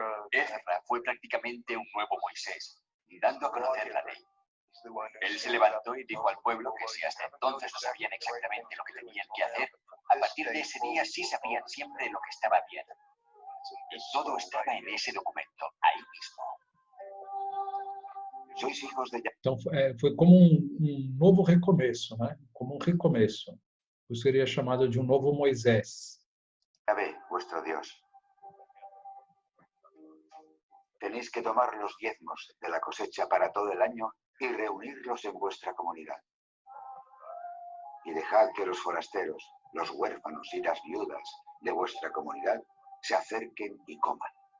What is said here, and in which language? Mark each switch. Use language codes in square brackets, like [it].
[es] Ezra fue prácticamente un nuevo Moisés, dando a conocer la ley. Él se levantó y dijo al pueblo que si hasta entonces no sabían exactamente lo que tenían que hacer, A partir de ese día sí sabían siempre lo que estaba bien. Y todo estaba en ese documento, ahí mismo. Sois hijos de [pt] Então, foi como novo recomeço, né? Como um recomeço. Por isso seria chamado de um novo Moisés. [es] Yahvé, vuestro Dios. Tenéis que tomar los diezmos de la cosecha para todo el año y reunirlos en vuestra comunidad. Y dejad que los forasteros, los huérfanos y las viudas de vuestra comunidad se acerquen y coman.